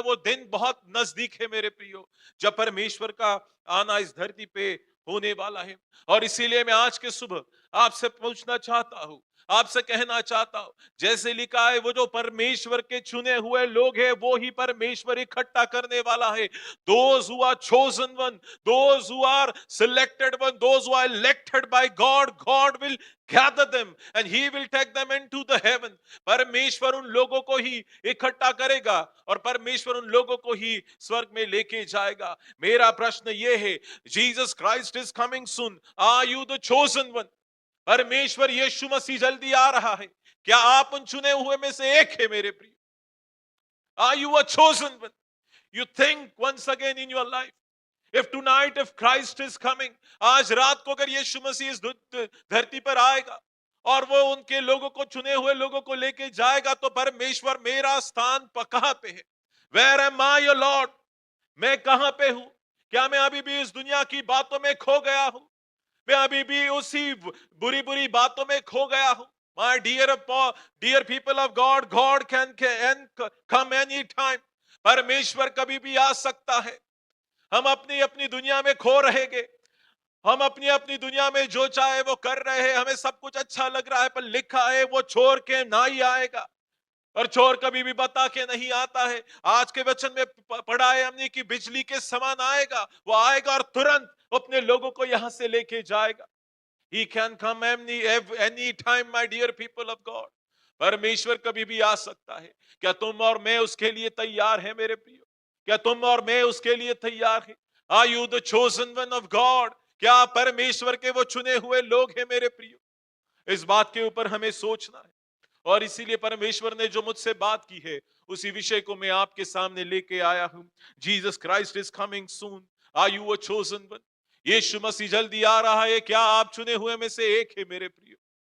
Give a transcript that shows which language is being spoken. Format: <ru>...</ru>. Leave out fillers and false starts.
<hi>वो दिन बहुत नजदीक है मेरे प्रियो, जब परमेश्वर का आना इस धरती पे होने वाला है। और इसीलिए मैं आज के सुबह आपसे पूछना चाहता हूं, आपसे कहना चाहता हूं, जैसे लिखा है वो जो परमेश्वर के चुने हुए लोग हैं वो ही परमेश्वर इकट्ठा करने वाला है।</hi> <en>Those who are chosen one, those who are selected one, those who are elected by God, God will gather them and he will take them into the heaven.</en> <hi>परमेश्वर उन लोगों को ही इकट्ठा करेगा और परमेश्वर उन लोगों को ही स्वर्ग में लेके जाएगा। मेरा प्रश्न ये है,</hi> <en>Jesus Christ is coming soon, are you the chosen one?</en> <hi>परमेश्वर यीशु मसीह जल्दी आ रहा है, क्या आप उन चुने हुए में से एक है मेरे प्रिय?</hi> <en>Are you a chosen one? You think once again in your life, if tonight, if Christ is coming,</en> <hi>आज रात को अगर यीशु मसीह इस धरती पर आएगा और वो उनके लोगों को, चुने हुए लोगों को लेके जाएगा, तो परमेश्वर मेरा स्थान कहां पे है?</hi> <en>Where am I, your Lord?</en> <hi>मैं कहां पे हूं? क्या मैं अभी भी इस दुनिया की बातों में खो गया हूं? मैं अभी भी उसी बुरी बुरी बातों में खो गया हूं?</hi> <en>My dear people of God, God can come any time.</en> <hi>परमेश्वर कभी भी आ सकता है। हम अपनी अपनी दुनिया में खो रहेंगे, हम अपनी अपनी दुनिया में जो चाहे वो कर रहे हैं, हमें सब कुछ अच्छा लग रहा है, पर लिखा है वो छोड़ के ना ही आएगा, और चोर कभी भी बता के नहीं आता है। आज के वचन में पढ़ा है हमने कि बिजली के समान आएगा, वो आएगा और तुरंत अपने लोगों को यहां से लेके जाएगा।</hi> <en>He can come any time, my dear people of God.</en> <hi>परमेश्वर कभी भी आ सकता है। क्या तुम और मैं उसके लिए तैयार हैं मेरे प्रियो? क्या तुम और मैं उसके लिए तैयार हैं?</hi> <en>Are you the chosen one of God?</en> <hi>क्या परमेश्वर के वो चुने हुए लोग हैं मेरे प्रियो? इस बात के ऊपर हमें सोचना है, और इसीलिए परमेश्वर ने जो मुझसे बात की है उसी विषय को मैं आपके सामने लेके आया हूं।</hi> <en>Jesus Christ is coming soon, are you a chosen one?</en> <hi>यीशु मसीह जल्दी आ रहा है, क्या आप चुने हुए में से एक है मेरे प्रियो?</hi>